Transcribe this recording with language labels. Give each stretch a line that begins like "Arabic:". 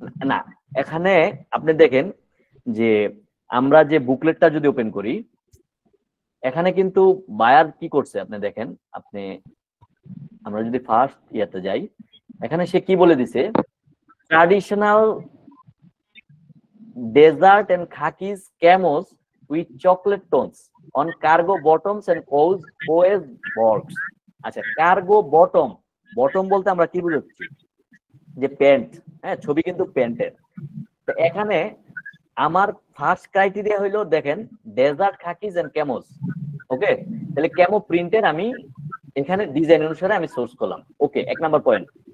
Bangla: না, এখানে আপনি দেখেন যে আমরা যে বুকলেটটা যদি ওপেন করি, এখানে কিন্তু বায়ার কি করছে আপনি দেখেন। আমরা যদি ফার্স্ট ইয়াতে যাই, এখানে সে কি বলে দিছে, traditional
English: desert and khakis camos with chocolate tones on cargo bottoms and coes boards.
Bangla: আচ্ছা, কার্গো বটম, বটম বলতে আমরা কি বুঝাচ্ছি? যে প্যান্ট, হ্যাঁ, ছবি কিন্তু প্যান্টের। তো এখানে আমার ফার্স্ট ক্রাইটেরিয়া হইলো দেখেন ডেজার্ট খাকিজ এন্ড ক্যামোস। ওকে, তাহলে ক্যামো প্রিন্টের আমি এখানে ডিজাইন অনুসারে আমি সোর্স করলাম। ওকে, 1 নাম্বার পয়েন্ট।